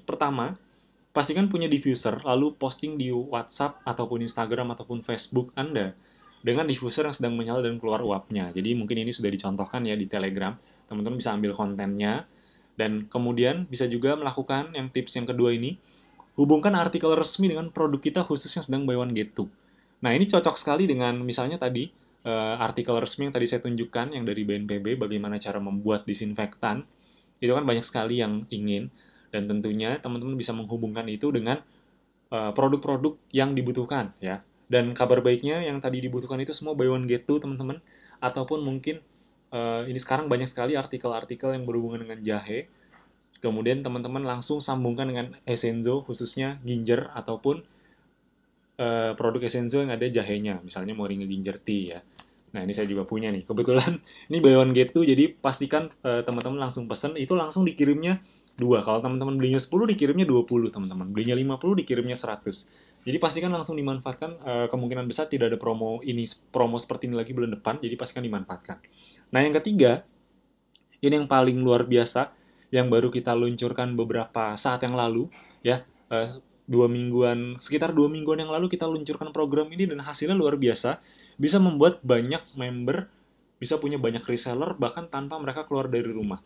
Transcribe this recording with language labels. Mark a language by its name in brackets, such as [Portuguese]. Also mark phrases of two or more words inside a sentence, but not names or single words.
[Indonesian] Pertama, pastikan punya diffuser, lalu posting di WhatsApp ataupun Instagram ataupun Facebook Anda dengan diffuser yang sedang menyala dan keluar uapnya. Jadi mungkin ini sudah dicontohkan ya di Telegram. Teman-teman bisa ambil kontennya, dan kemudian bisa juga melakukan yang tips yang kedua ini, hubungkan artikel resmi dengan produk kita khususnya sedang [English] buy one get two. [Indonesian] Nah, ini cocok sekali dengan misalnya tadi artikel resmi yang tadi saya tunjukkan yang dari BNPB, bagaimana cara membuat disinfektan. Itu kan banyak sekali yang ingin, dan tentunya teman-teman bisa menghubungkan itu dengan produk-produk yang dibutuhkan ya. Dan kabar baiknya yang tadi dibutuhkan itu semua [English] buy one get two, [Indonesian] teman-teman, ataupun mungkin ini sekarang banyak sekali artikel-artikel yang berhubungan dengan jahe. Kemudian teman-teman langsung sambungkan dengan Essenzo, khususnya ginger ataupun produk Essenzo yang ada jahenya. Misalnya Moringa Ginger Tea ya. Nah, ini saya juga punya nih. Kebetulan ini [English] buy one get two, [Indonesian] jadi pastikan teman-teman langsung pesen, itu langsung dikirimnya 2. Kalau teman-teman belinya 10, dikirimnya 20, teman-teman. Belinya 50, dikirimnya 100. Jadi pastikan langsung dimanfaatkan, kemungkinan besar tidak ada promo seperti ini lagi bulan depan, jadi pastikan dimanfaatkan. Nah, yang ketiga, ini yang paling luar biasa, yang baru kita luncurkan beberapa saat yang lalu, ya, sekitar 2 mingguan yang lalu kita luncurkan program ini dan hasilnya luar biasa, bisa membuat banyak member, bisa punya banyak reseller bahkan tanpa mereka keluar dari rumah.